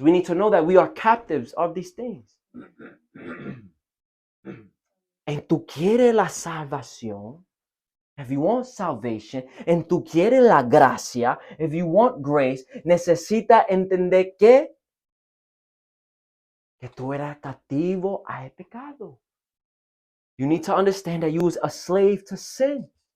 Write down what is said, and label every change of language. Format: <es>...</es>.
<en>We need to know that we are captives of these things.</en> <es>En tú quieres la salvación,</es> <en>if you want salvation,</en> <es>en tú quieres la gracia,</es> <en>if you want grace,</en> <es>necesita entender que tú eras cautivo al pecado.</es> <en>You need to understand that you was a slave to sin.</en>